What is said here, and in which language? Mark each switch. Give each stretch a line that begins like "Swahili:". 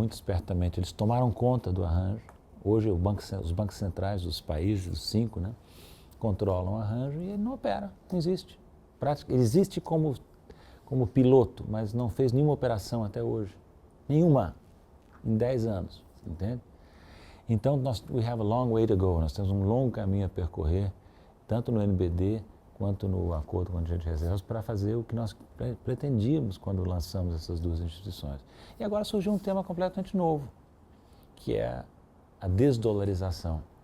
Portuguese: Muito espertamente, eles tomaram conta do arranjo. Hoje, os bancos centrais dos países, os 5, né, controlam o arranjo e ele não opera, não existe. Ele existe como piloto, mas não fez nenhuma operação até hoje. Nenhuma. Em 10 anos, entende?
English: Então, we have a long way to go.
Portuguese: Nós temos um longo caminho a percorrer, tanto no NBD quanto no Acordo Contingente de Reservas, para fazer o que nós pretendíamos quando lançamos essas duas instituições. E agora surgiu um tema completamente novo, que é a desdolarização.